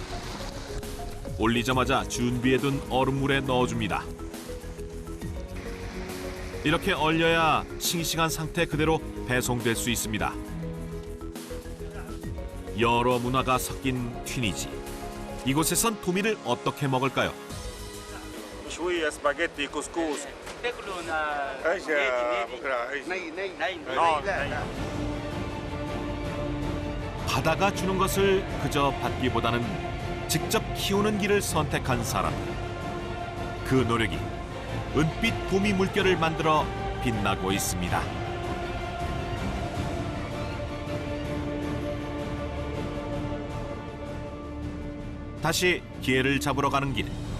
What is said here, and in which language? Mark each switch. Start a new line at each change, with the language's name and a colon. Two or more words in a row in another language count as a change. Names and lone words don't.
Korean: 올리자마자 준비해둔 얼음물에 넣어줍니다. 이렇게 얼려야 싱싱한 상태 그대로 배송될 수 있습니다. 여러 문화가 섞인 튀니지. 이곳에선 도미를 어떻게 먹을까요?
Arabic: شوية سباجيتي كسكس تاكلوا ايش يا بكره ايش ني
Korean: 바다가 주는 것을 그저 받기보다는 직접 키우는 길을 선택한 사람. 그 노력이 은빛 도미 물결을 만들어 빛나고 있습니다. 다시 게를 잡으러 가는 길.